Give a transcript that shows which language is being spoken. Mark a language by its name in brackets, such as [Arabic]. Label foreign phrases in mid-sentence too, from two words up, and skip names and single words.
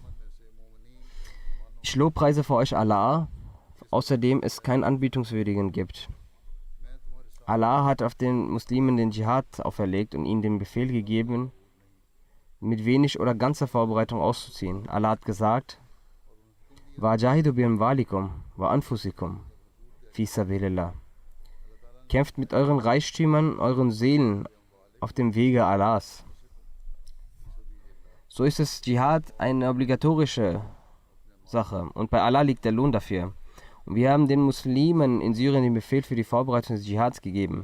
[German] Ich lobpreise vor euch Allah, außerdem es keinen Anbetungswürdigen gibt. Allah hat auf den Muslimen den Dschihad auferlegt und ihnen den Befehl gegeben, mit wenig oder ganzer Vorbereitung auszuziehen. Allah hat gesagt: [Arabic] وجاهدوا بأموالكم وأنفسكم في سبيل الله. [German] Kämpft mit euren Reichtümern, euren Seelen auf dem Wege Allahs. So ist es Dschihad eine obligatorische Sache und bei Allah liegt der Lohn dafür. Und wir haben den Muslimen in Syrien den Befehl für die Vorbereitung des Dschihads gegeben.